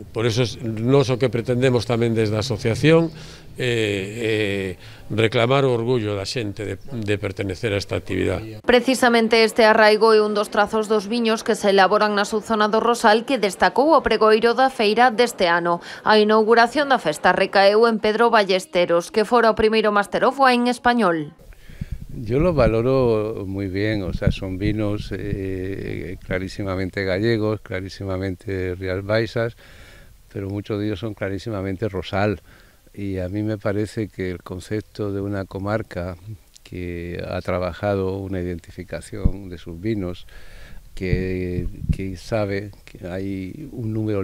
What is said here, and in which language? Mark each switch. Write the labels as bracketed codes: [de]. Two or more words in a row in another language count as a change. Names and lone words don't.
[gl] Por iso nós o que pretendemos tamén desde a asociación reclamar o orgullo da xente de pertenecer a esta actividade. Precisamente este arraigo é un dos trazos dos viños que se elaboran na subzona do Rosal que destacou o pregoeiro da feira deste ano. A inauguración da festa recaeu en Pedro Ballesteros, que fora o primeiro [en] Master of Wine [gl] español. [es] Yo lo valoro muy bien, o sea, son vinos clarísimamente gallegos, clarísimamente Rías Baixas, pero muchos de ellos son clarísimamente Rosal. Y a mí me parece que el concepto de una comarca que ha trabajado una identificación de sus vinos, que sabe que hay un número